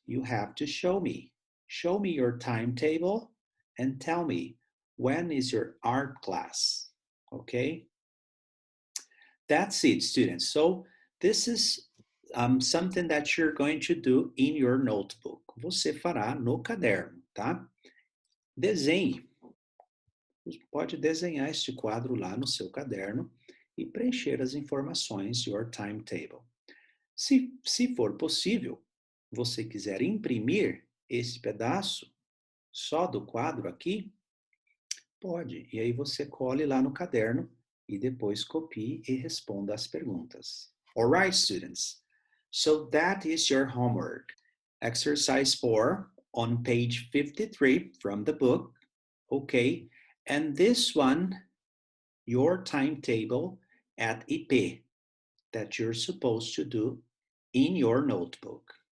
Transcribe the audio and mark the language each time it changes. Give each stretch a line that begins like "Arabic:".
English: You have to show me. Show me your timetable and tell me when is your art class. Okay? That's it, students. So this is something that you're going to do in your notebook.
Portuguese: Você fará no caderno, tá? Desenhe. Pode desenhar este quadro lá no seu caderno e preencher as informações,
English: your timetable.
Portuguese: Se for possível, você quiser imprimir esse pedaço só do quadro aqui, pode. E aí você cole lá no caderno e depois copie e responda as perguntas.
English: All right, students. So that is your homework. Exercise 4 on page 53 from the book. Okay. And this one, your timetable at IP that you're supposed to do in your notebook.